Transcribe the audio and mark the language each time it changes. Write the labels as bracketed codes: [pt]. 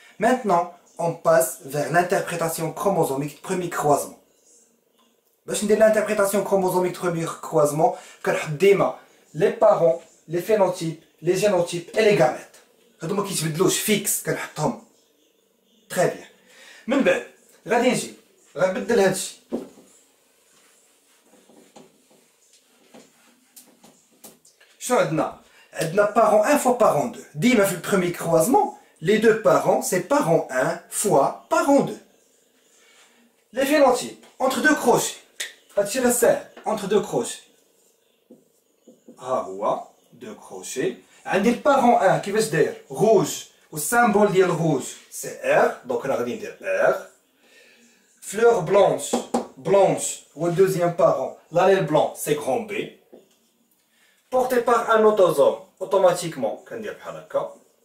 [fr] Maintenant, on passe vers l'interprétation chromosomique de premier croisement. [ar] باش ندير [fr] l'interprétation chromosomique de premier croisement [ar] كنحط ديما [fr] les parents, les phénotypes, les génotypes et les gamètes. [ar] هادو ما كيتبدلوش فيكس كنحطهم. [fr] Très bien. [ar] من بعد غادي نجي غنبدل هادشي. شنو عندنا [fr] parent 1 fois parent 2. [ar] ديما في البروميير [fr] croisement les deux parents c'est parent 1 fois parent 2. Les phénotypes entre deux crochets. [ar] هادشي راه ساهل. [fr] entre deux crochets [ar] ها هو [fr] deux crochets. [ar] عندي البارون 1 كيفاش داير rouge والسامبول ديال rouge c'est R. دونك انا غادي ندير R. [fr] fleur blanche [ar] هو الدوزيام بارون. [fr] l'allèle blanc c'est grand B. porté par un autosome automatiquement [ar] كندير بحال هكا.